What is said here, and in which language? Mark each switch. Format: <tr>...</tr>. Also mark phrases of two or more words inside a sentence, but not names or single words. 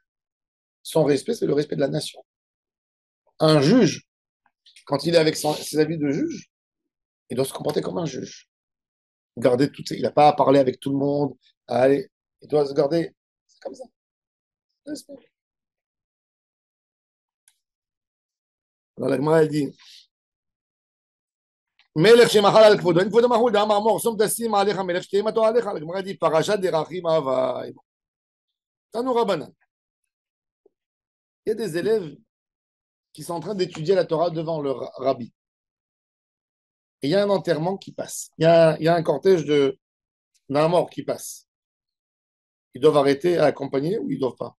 <fr>Son respect, c'est le respect de la nation. Un juge, quand il est avec ses habits de juge, il doit se comporter comme un juge. Il n'a pas à parler avec tout le monde. Il doit se garder. C'est comme ça. Respect. Alors la Gemara, elle dit</fr> <he>מלך שמחל על כבודו, אין כבודו מחול, דאמר מור, שום תשים עליך מלך שתהיה מטו עליך, הגמרא dit פרשת דרכים אהבה. תנו רבנן.</he> <fr>Il y a des élèves qui sont en train d'étudier la Torah devant le rabbi. Et il y a un enterrement qui passe. Il y a un cortège d'un mort qui passe. Ils doivent arrêter à accompagner ou ils ne doivent pas?</fr>